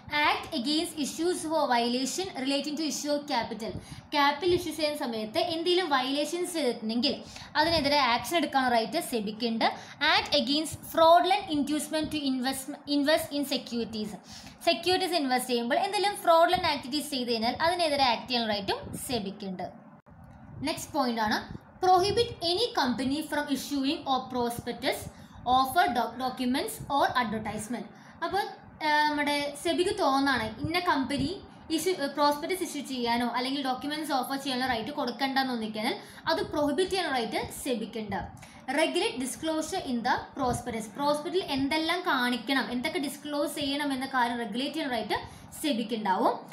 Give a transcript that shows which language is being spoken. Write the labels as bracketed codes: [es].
[en] act against issues for violation relating to issue of capital [ml] issues ചെയ്യുന്ന സമയത്ത് എന്തെങ്കിലും violations ചെയ്തിട്ടുണ്ടെങ്കിൽ അതിനെതിരെ ആക്ഷൻ എടുക്കാനുള്ള right സെബിക്കുണ്ട്. [en] act against fraudulent inducement to invest in securities [ml] invest ചെയ്യുമ്പോൾ എന്തെങ്കിലും ഫ്രോഡ്ലന്റ് ആക്ടിവിറ്റീസ് ചെയ്ത് കഴിഞ്ഞാൽ അതിനെതിരെ ആക്ട് ചെയ്യാനുള്ള റൈറ്റും സെബിക്കുണ്ട്. നെക്സ്റ്റ് പോയിന്റ് ആണ് [en] prohibit any company from issuing or prospectus, offer documents or advertisement. [ml] അപ്പോൾ നമ്മുടെ സെബിക്ക് തോന്നാണ് ഇന്ന കമ്പനി പ്രോസ്പെക്ടസ് ഇഷ്യൂ ചെയ്യാനോ അല്ലെങ്കിൽ ഡോക്യുമെന്റ്സ് ഓഫർ ചെയ്യാനോ റൈറ്റ് കൊടുക്കണ്ടെന്ന് തോന്നിക്കഴിഞ്ഞാൽ അത് പ്രൊഹിബിറ്റ് ചെയ്യാനുള്ള right സെബിക്കുണ്ട്. [en] regulate disclosure in the [ml] പ്രോസ്പെക്ടസിൽ എന്തെല്ലാം കാണിക്കണം, എന്തൊക്കെ ഡിസ്ക്ലോസ് ചെയ്യണം എന്ന കാര്യം റെഗുലേറ്റ് ചെയ്യാൻ റൈറ്റ് സെബിക്കുണ്ടാവും.